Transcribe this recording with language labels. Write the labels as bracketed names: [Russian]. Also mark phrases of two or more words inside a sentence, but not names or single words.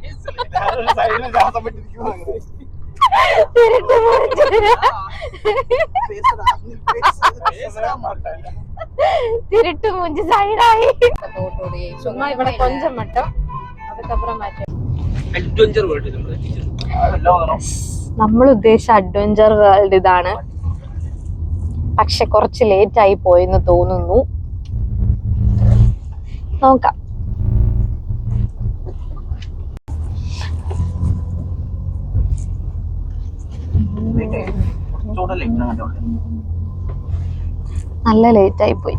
[Tamil] திருட்டு மூஞ்சி. திருட்டு மூஞ்சி சைடாயி சும்மா ഇവിടെ கொஞ்சம் மட்டும் அதுக்கப்புறம் മാറ്റി [Malayalam] അഡ്വഞ്ചർ വേൾഡ് നമ്മൾ ഉദ്ദേശിച്ച അഡ്വഞ്ചർ വേൾഡ് ഇതാണ്. പക്ഷെ കുറച്ച് ലേറ്റ് ആയി പോയെന്ന് തോന്നുന്നു. നോക്കാം. നല്ല ലേറ്റ് ആയി പോയി.